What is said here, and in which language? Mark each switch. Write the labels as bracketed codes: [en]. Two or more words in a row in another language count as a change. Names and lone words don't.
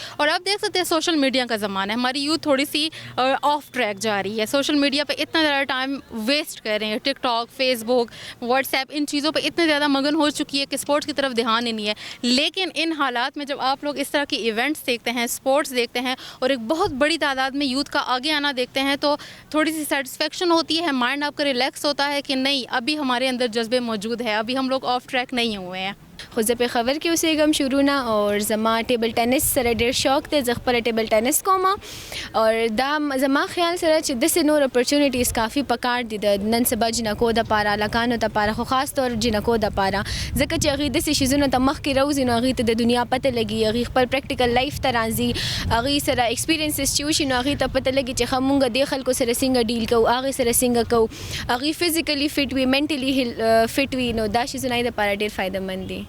[ur] اور آپ دیکھ سکتے ہیں سوشل میڈیا کا زمانہ ہے، ہماری یوتھ تھوڑی سی [en] off track [ur] جا رہی ہے، سوشل میڈیا پہ اتنا زیادہ [en] time waste [ur] کر رہے ہیں، ٹک ٹاک، فیس بک، واٹس ایپ، ان چیزوں پہ اتنے زیادہ مگن ہو چکی ہے کہ اسپورٹس کی طرف دھیان ہی نہیں ہے. لیکن ان حالات میں جب آپ لوگ اس طرح کی ایونٹس دیکھتے ہیں، اسپورٹس دیکھتے ہیں اور ایک بہت بڑی تعداد میں یوتھ کا آگے آنا دیکھتے ہیں تو تھوڑی سی سیٹسفیکشن ہوتی ہے، مائنڈ آپ کا ریلیکس ہوتا ہے کہ نہیں ابھی ہمارے اندر جذبے موجود ہے، ابھی ہم لوگ [en] off track [ur] نہیں ہوئے ہیں. [ps] خو زه په خبر کې اوسېږم شروع نه او زما [en] table tennis [ps] سره ډېر شوق دی، زه خپله [en] table tennis [ps] کوم او دا زما خیال سره چې داسې نور اپرچونیټیز کافي پکار دي د نن سبا جنکو دپاره، هلکانو دپاره، خو خاص طور جنکو دپاره، ځکه چې هغوی داسې شیزونو ته مخکې راوځي نو هغوی ته د دنیا پته لګي، هغوی خپل [en] practical life [ps] ته راځي، هغوی سره ایکسپیرینسز چې وشي نو هغوی ته پته لګي چې ښه مونږ دې خلکو سره څنګه ډیل کوو، هغې سره څنګه کوو، هغوی [en] physically fit [ps] وي، [en] mentally fit [ps] وي، نو دا شیزونه یې دپاره ډېر فایدهمند دي.